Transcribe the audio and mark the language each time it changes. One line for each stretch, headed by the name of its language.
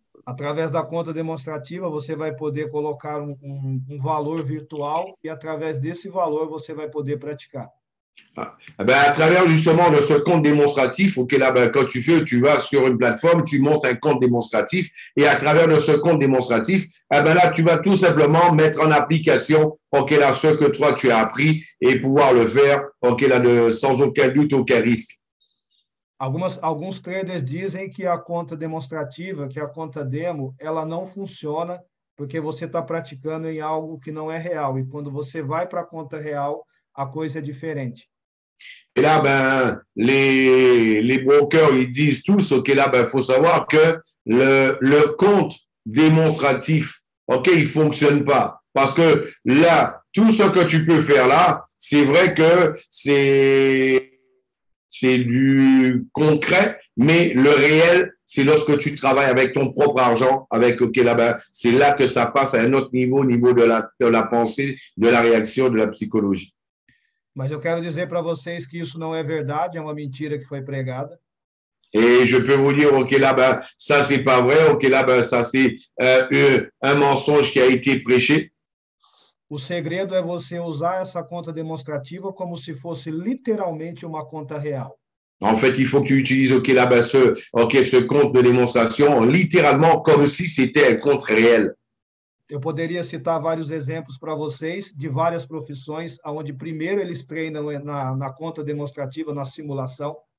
Portuguese: Através da conta demonstrativa, você vai poder colocar um valor virtual e através desse valor você vai poder praticar.
French: Ben, à travers justement de ce compte démonstratif, OK, là, ben, quand tu vas sur une plateforme, tu montes un compte démonstratif et à travers de ce compte démonstratif, eh ben, là, tu vas tout simplement mettre en application, OK, là, ce que toi, tu as appris et pouvoir le faire, OK, là, sans aucun doute, aucun risque.
Portuguese: Alguns traders dizem que a conta demonstrativa, que a conta demo, ela não funciona porque você está praticando em algo que não é real. E quando você vai para a conta real, a coisa é diferente.
French: Et là, ben, les brokers, ils disent tous, OK, là, ben, faut savoir que le compte démonstratif, OK, il fonctionne pas. Parce que là, tout ce que tu peux faire là, c'est vrai que c'est du concret, mais le réel, c'est lorsque tu travailles avec ton propre argent, avec, OK, là-bas, c'est là que ça passe à un autre niveau, au niveau de la pensée, de la réaction, de la psychologie.
Portuguese: Mas eu quero dizer para vocês que isso não é verdade, é uma mentira que foi pregada.
French: Et je peux vous dire, OK, là-bas, ça, c'est pas vrai. OK, là-bas, ça, c'est un mensonge qui a été prêché.
Portuguese: O segredo é você usar essa conta demonstrativa como se fosse literalmente uma conta real.
French: En fait, il faut que tu utilises, OK, là-bas, ce compte de démonstration littéralement comme si c'était un compte réel.
Portuguese: Eu poderia citar vários exemplos para vocês de várias profissões, onde primeiro eles treinam na conta demonstrativa, na simulação.